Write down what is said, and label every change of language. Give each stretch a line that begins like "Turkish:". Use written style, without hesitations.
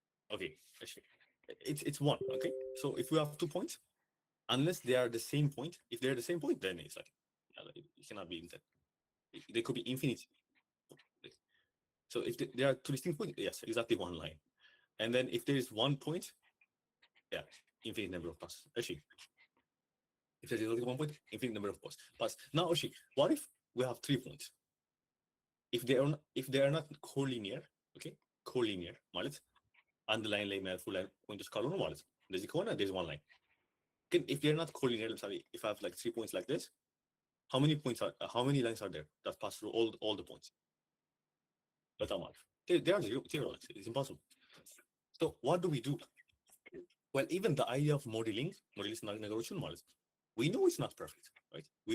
English: Okay, it's one. Okay, so if we have 2 points, unless they are the same point, if they're the same point, then it's like it cannot be that. They could be infinite. So if there are 2 distinct points, yes, exactly one line. And then if there is 1 point, yeah, infinite number of passes. Actually, if there is only 1 point, infinite number of passes. Now, actually, what if we have 3 points? If they are not collinear, okay, collinear,
Amharic: ማለት አንድ ላይን ላይ የሚያልፉ ፖይንቶች ካልሆኑ ማለት ነው። እንደዚህ ከሆነ
English: there's one line. ግን if they're not collinear, ለምሳሌ if I have like 3 points like this, how many lines are there that pass through all the points?
Amharic: በጣም አሪፍ.
English: They are zero. It's impossible. So what do we do? Well, even the idea of modeling
Amharic: ነገሮችን ማለት ነው,
English: we know it's not perfect, right?